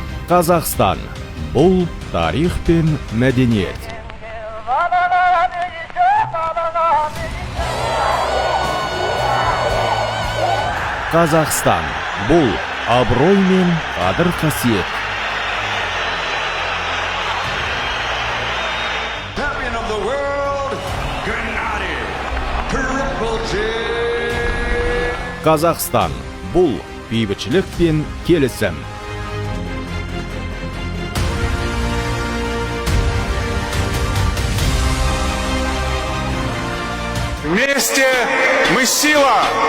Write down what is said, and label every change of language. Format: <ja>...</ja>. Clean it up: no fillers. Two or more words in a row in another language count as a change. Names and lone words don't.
<kk>Қазақстан – бұл тарих пен мәдениет. Қазақстан – бұл абырой мен қадір-қасиет.</kk> <en>Champion of the world, Gennady Triple G.</en> <kk>Қазақстан – бұл бейбітшілік пен келісім.</kk> <ru>Вместе мы сила!</ru>